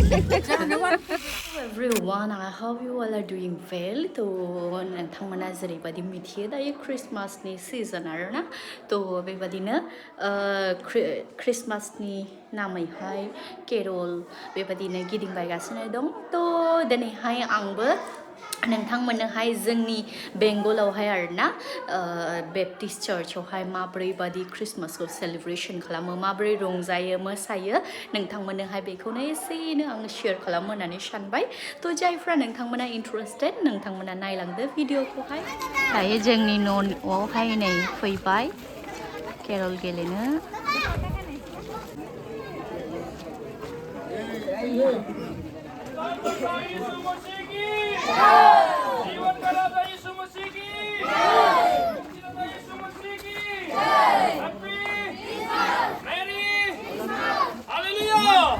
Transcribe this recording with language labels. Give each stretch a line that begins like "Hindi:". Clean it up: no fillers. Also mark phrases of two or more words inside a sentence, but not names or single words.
English: Everyone, I hope you all are doing well.
Bodo: तो नोंथांमोना जेरैबायदि मिथियो दायो क्रिसमासनि सिजन आरोना तो बेबादिनो क्रिसमासनि नामैहाय केरल बेबादिनो गिदिंबायगासिनो दं तो दिनैहाय आंबो नोंथांमोननोहाय जोंनि बेंगलावहाय आरोना बेप्टिस्ट चार्चआवहाय माब्रैबादि क्रिसमासखौ सेलिब्रेशन खालामो माब्रै रंजायो मोसायो नोंथांमोननोहाय बेखौनो एसेनो आं शेयार खालामनो होननानै सानबाय तो जायफ्रा नोंथांमोना इन्टारेस्टेड नोंथांमोना नायलांदो भिडिअखौहाय दायो जोंनि न'आवहाय नै फैबाय केरल गेलेनो
Hindi: जीवन का राजा यीशु मसीह की मुक्तिदाता यीशु मसीह की
English: happy merry
Hindi: हालेलुया